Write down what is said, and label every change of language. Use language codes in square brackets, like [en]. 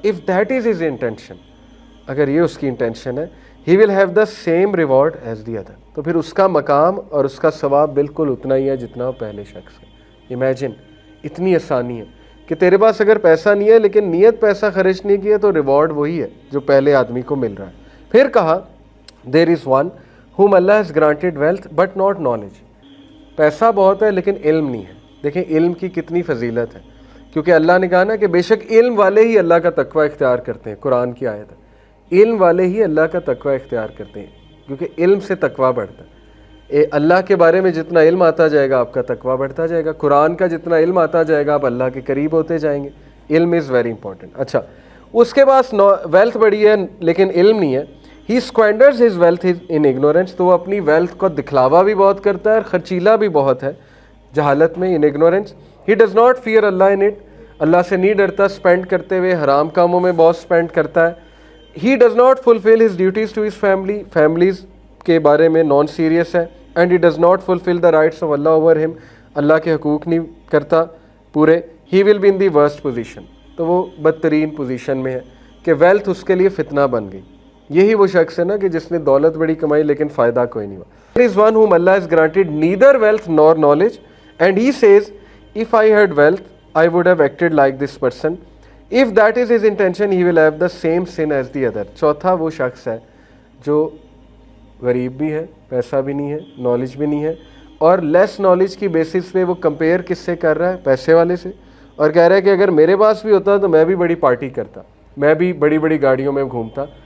[en] if that is his intention, [ur] اگر یہ اس کی انٹینشن ہے, [en] he will have the same reward as the other, [ur] تو پھر اس کا مقام اور اس کا ثواب بالکل اتنا ہی ہے جتنا پہلے شخص ہے. امیجن, اتنی آسانی ہے کہ تیرے پاس اگر پیسہ نہیں ہے لیکن نیت پیسہ خرچ نہیں کیا تو ریوارڈ وہی ہے جو پہلے آدمی کو مل رہا ہے. پھر کہا [en] There is one whom Allah has granted wealth but not knowledge. [ur] پیسہ بہت ہے لیکن علم نہیں ہے. دیکھیں علم کی کتنی فضیلت ہے, کیونکہ اللہ نے کہا نا کہ بے شک علم والے ہی اللہ کا تقوی اختیار کرتے ہیں. قرآن کی آیت ہے, علم والے ہی اللہ کا تقوی اختیار کرتے ہیں, کیونکہ علم سے تقوی بڑھتا ہے. اللہ کے بارے میں جتنا علم آتا جائے گا آپ کا تقوی بڑھتا جائے گا. قرآن کا جتنا علم آتا جائے گا آپ اللہ کے قریب ہوتے جائیں گے. علم [en] Is very important. [ur] اچھا, اس کے پاس ویلتھ بڑی ہے لیکن علم نہیں ہے. [en] he squanders his wealth in ignorance, [ur] تو وہ اپنی ویلتھ کو دکھلاوا بھی بہت کرتا ہے اور خرچیلا بھی بہت ہے جہالت میں, [en] In ignorance. He does not fear Allah in it, [ur] اللہ سے نہیں ڈرتا اسپینڈ کرتے ہوئے, حرام کاموں میں بہت اسپینڈ کرتا ہے. [en] he does not fulfil his duties to his family, [ur] families کے بارے میں نان سیریس ہے. [en] and he does not fulfil the rights of Allah over him, [ur] اللہ کے حقوق نہیں کرتا پورے. [en] he will be in the worst position, [ur] تو وہ بدترین پوزیشن میں ہے کہ ویلتھ اس کے لیے فتنہ بن گئی. یہی وہ شخص ہے نا کہ جس نے دولت بڑی کمائی لیکن فائدہ کوئی نہیں ہوا. [en] There is one whom Allah has granted neither wealth nor knowledge, and he says, if I had wealth, I would have acted like this person. If that is his intention, he will have the same sin as the other. [ur] چوتھا وہ شخص ہے جو غریب بھی ہے, پیسہ بھی نہیں ہے, نالج بھی نہیں ہے, اور لیس نالج کی بیسس پہ وہ کمپیئر کس سے کر رہا ہے؟ پیسے والے سے, اور کہہ رہا ہے کہ اگر میرے پاس بھی ہوتا تو میں بھی بڑی پارٹی کرتا, میں بھی بڑی بڑی گاڑیوں میں گھومتا.